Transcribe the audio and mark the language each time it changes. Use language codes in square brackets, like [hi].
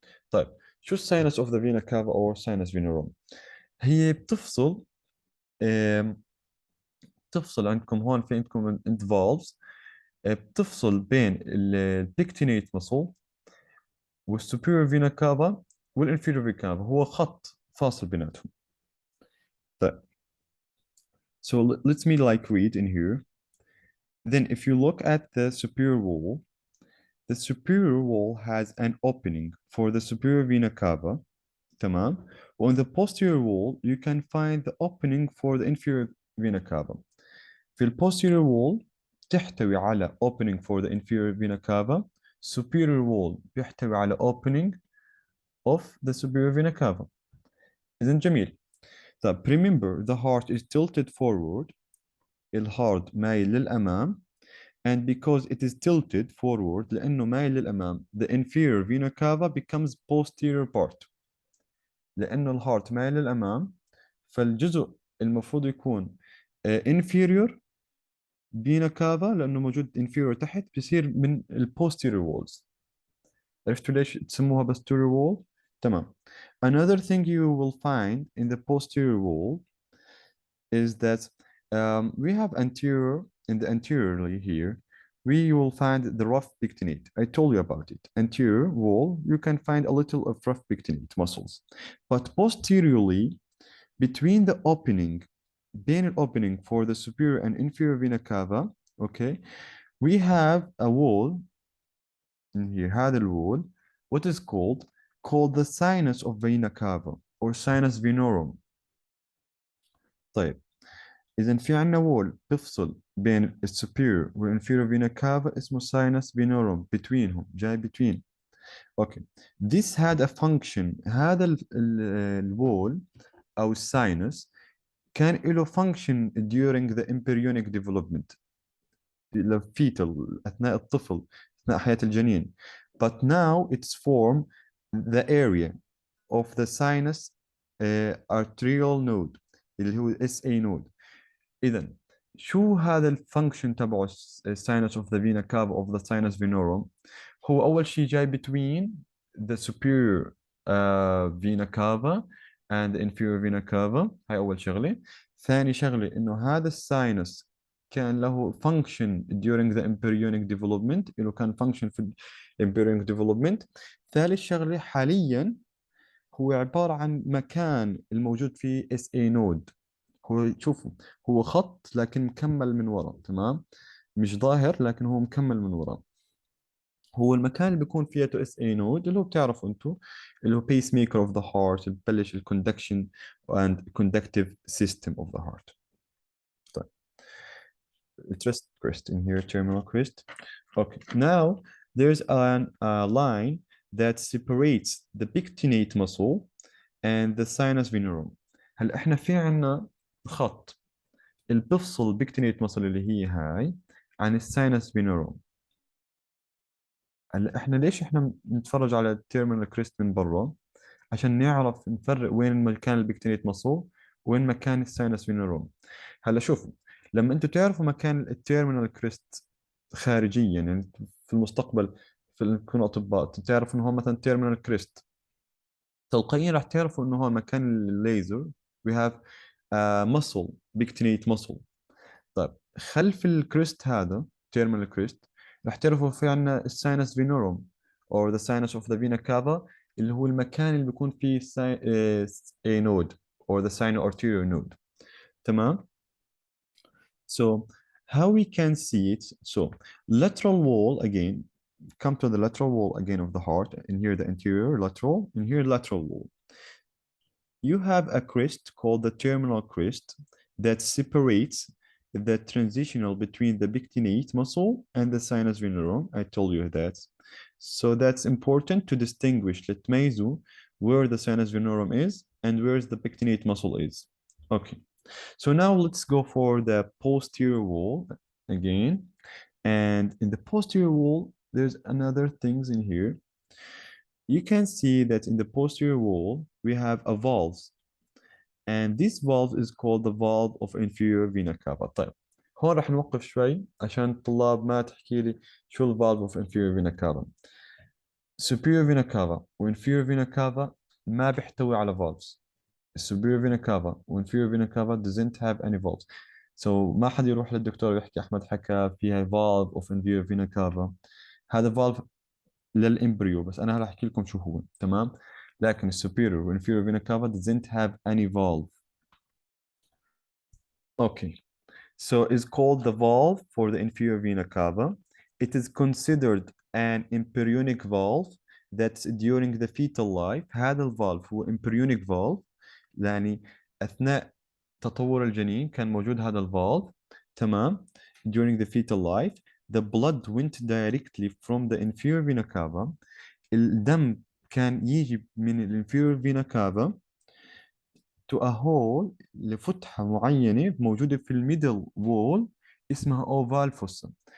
[ar] طيب شو الساينس اوف ذا فينا كافا او ساينس فينوروم؟ هي بتفصل، آم، بتفصل عندكم هون في عندكم انت فالفز، بتفصل بين البيكتينيت مسل والسوبيريور فينا كافا والانفيريور فينا كافا، هو خط فاصل بيناتهم. [en] طيب so let me like read in here. Then if you look at the superior wall, the superior wall has an opening for the superior vena cava. تمام. On the posterior wall you can find the opening for the inferior vena cava. [ar] في ال [en] posterior wall [ar] تحتوي على [en] opening for the inferior vena cava. Superior wall [ar] بيحتوي على [en] opening of the superior vena cava. [ar] إذن جميل. [en] طيب remember the heart is tilted forward. [ar] الهارت مايل للأمام. [en] And because it is tilted forward [ar] لأنه مايل للأمام [en] the inferior vena cava becomes posterior part. [ar] لأنه الهارت مايل للأمام فالجزء المفروض يكون inferior فينا كافا لأنه موجود inferior تحت بيصير من ال posterior walls. عرفتوا ليش تسموها posterior wall؟ تمام. [en] Another thing you will find in the posterior wall is that we have anterior, in the anteriorly here we will find the rough pectinate. I told you about it. Anterior wall you can find a little of rough pectinate muscles, but posteriorly between the opening [ar] بين [en] opening for the superior and inferior vena cava, okay, we have a wall in here, [ar] هذا ال [en] wall what is called the sinus of vena cava or sinus venorum. [ar] طيب إذا في عندنا wall بيفصل بين ال superior وال inferior vena cava اسمه [en] sinus venorum between [ar] هم جاي between. [en] okay, this had a function. [ar] هذا الwall أو الساينس كان له function [en] during the embryonic development fetal [ar] أثناء الطفل أثناء حياة الجنين. [en] But now it's form the area of the sinus arterial node اللي هو SA node. [ar] إذا شو هذا الفانكشن تبعه [en] sinus of the vena cava of the sinus venorum؟ [ar] هو أول شيء جاي [en] between the superior vena cava and the inferior vena cava. [ar] هاي أول شغلة. ثاني شغلة إنه هذا الساينس كان له [en] function during the embryonic development، [ar] له كان function في ال [en] embryonic development. [ar] ثالث شغلة حاليا هو عبارة عن مكان الموجود فيه SA node. هو شوفوا هو خط لكن مكمل من وراء، تمام، مش ظاهر لكن هو مكمل من وراء. هو المكان اللي بيكون فيه اس اي نود اللي هو بتعرفوا انتم اللي هو بيس ميكر اوف ذا هارت، ببلش الكوندكشن اند كوندكتيف سيستم اوف ذا هارت. [en] طيب wrist crest in here, terminal crest. Okay, now there's a line that separates the pectinate muscle and the sinus venerum. [ar] هلا احنا في عنا خط اللي بفصل البكتينيت muscle اللي هي هاي عن الساينس فينوروم. هلا احنا ليش احنا بنتفرج على التيرمينال كريست من برا؟ عشان نعرف نفرق وين مكان البكتيريت مصل وين مكان الساينس فينوروم. هلا شوفوا لما انتم تعرفوا مكان التيرمينال كريست خارجيا، يعني في المستقبل في تكونوا اطباء تعرفوا انه هو مثلا تيرمينال كريست، تلقائيا راح تعرفوا انه هو مكان الليزر. [en] we have muscle pectinate muscle. [ar] طيب خلف الكريست هذا terminal كريست راح تعرفوا في عندنا الساينس فينوروم [en] or the sinus of the vena cava [ar] اللي هو المكان اللي بيكون فيه [en] a node or the sinoarterial node. تمام. So how we can see it? So lateral wall again, come to the lateral wall again of the heart, and here the anterior lateral, and here lateral wall. You have a crest called the terminal crest that separates the transitional between the pectinate muscle and the sinus venerum. I told you that. So that's important to distinguish [ar] لتميزوا [en] where the sinus venerum is and where the pectinate muscle is. Okay. So now let's go for the posterior wall again. And in the posterior wall, there's another things in here. You can see that in the posterior wall, we have a valve. And this valve is called the valve of inferior vena cava. [ar] طيب هون رح نوقف شوي عشان الطلاب ما تحكي لي شو الفالف [en] of inferior vena cava. superior vena cava و inferior vena cava [ar] ما بيحتوي على [en] valves. superior vena cava و inferior vena cava doesn't have any valves. [ar] So ما حد يروح للدكتور ويحكي أحمد حكى فيها [en] valve of inferior vena cava. [ar] هذا valve للإمبريو، بس أنا هلا أحكي لكم شو هو. تمام. لكن السوبيريور والانفيريور فينا كافا [en] doesn't have any valve. Okay. So it's called the valve for the inferior vena cava. It is considered an embryonic valve that's during the fetal life. [ar] هذا الفالف هو [en] embryonic valve، [ar] يعني أثناء تطور الجنين كان موجود هذا الفالف. [en] تمام. During the fetal life, the blood went directly from the inferior vena cava. [ar] الدم كان يجي من الانفيريور فينا كافا [en] to a hole، [ar] لفتحة معينة موجودة في الميدل وول اسمها اوفال فوسا.